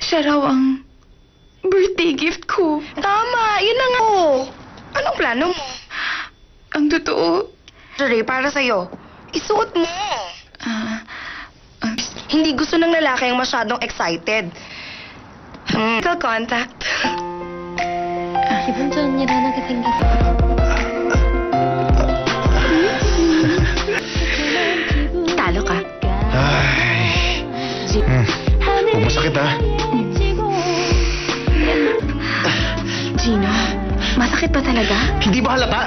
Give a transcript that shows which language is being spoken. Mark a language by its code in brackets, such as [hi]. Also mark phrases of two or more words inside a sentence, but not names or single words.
[tl] Siya raw ang birthday gift ko. Tama, yun na nga. Anong plano mo? Ang totoo, Sorry, para sa'yo. Isuot mo. Hindi gusto ng lalaki ang masyadong excited. [en] Physical contact. [ko] 기분 좋은 일 하나가 생겼어. [tl] talo ka. Ay. Huwag masakit ha. Gino, masakit ba talaga? Hindi ba halata?